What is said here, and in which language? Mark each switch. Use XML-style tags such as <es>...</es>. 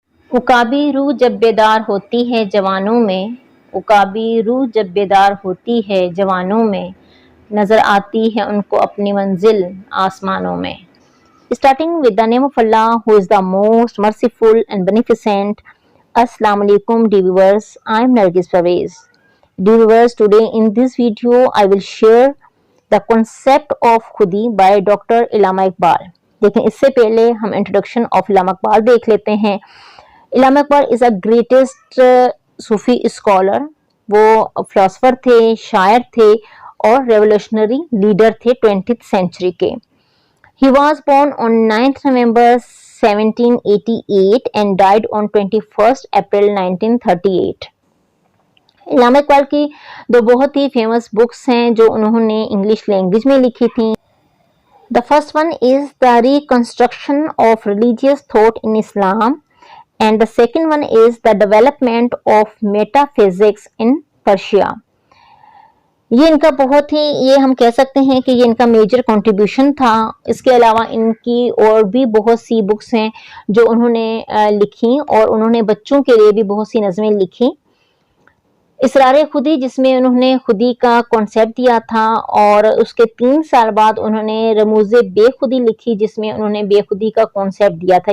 <hi>उकाबी रूह जब बेदार होती है जवानों में, उकाबी रूह जब बेदार होती है जवानों में, नजर आती है उनको अपनी मंजिल आसमानों में.</hi> <en>Starting with the name of Allah, who is the most merciful and beneficent. Assalamu alaikum, dear viewers. I am Nargis Pervez. Dear viewers, today in this video I will share the concept of khudi by Dr. Allama Iqbal.</en> <hi>देखें, इससे पहले हम introduction of इलामा इकबाल देख लेते हैं.</hi> <en>Allama Iqbal is a greatest Sufi scholar.</en> <hi>वो philosopher थे, शायर थे और रेवोल्यूशनरी लीडर थे 20th सेंचुरी के.</hi> <en>He was born on 9th November 1788 and died on 21st April 1938.</en> <hi>इलामा इकबाल की दो बहुत ही फेमस बुक्स हैं जो उन्होंने इंग्लिश लैंग्वेज में लिखी थी.</hi> <en>The first one is The Reconstruction of Religious Thought in Islam and the second one is The Development of Metaphysics in Persia.</en> <hi>ये इनका बहुत ही, ये हम कह सकते हैं कि ये इनका मेजर कंट्रीब्यूशन था. इसके अलावा इनकी और भी बहुत सी बुक्स हैं जो उन्होंने लिखी और उन्होंने बच्चों के लिए भी बहुत सी नज़में लिखी. इसरार खुदी, जिसमें उन्होंने खुदी का कॉन्सेप्ट दिया था, और उसके 3 साल बाद उन्होंने रमूज़े बेखुदी लिखी जिसमें उन्होंने बेखुदी का कॉन्सेप्ट दिया था.</hi>